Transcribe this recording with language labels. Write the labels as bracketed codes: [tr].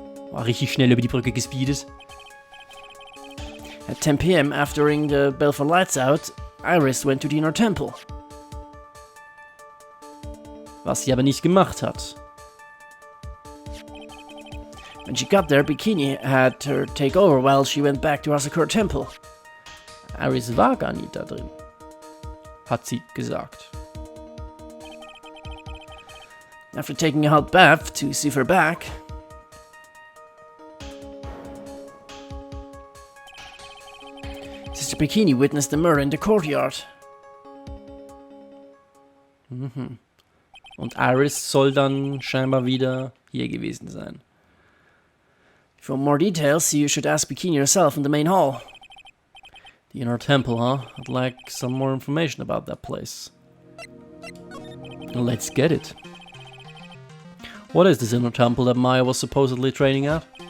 [de] War richtig schnell über die Brücke gespeedet. [en] At 10 PM, after ringing the bell for lights out, Iris went to the inner temple. [de] Was sie aber nicht gemacht hat. [en] When she got there, Bikini had her take over while she went back to Asakura Temple. [de] Iris war gar nicht da drin. Hat sie gesagt. [en] After taking a hot bath to soothe her back, Sister Bikini witnessed the murder in the courtyard. [de] Und Iris soll dann scheinbar wieder hier gewesen sein. [en] For more details, you should ask Bikini herself in the main hall. The inner temple, huh? I'd like some more information about that place. Let's get it. What is this inner temple that Maya was supposedly training at?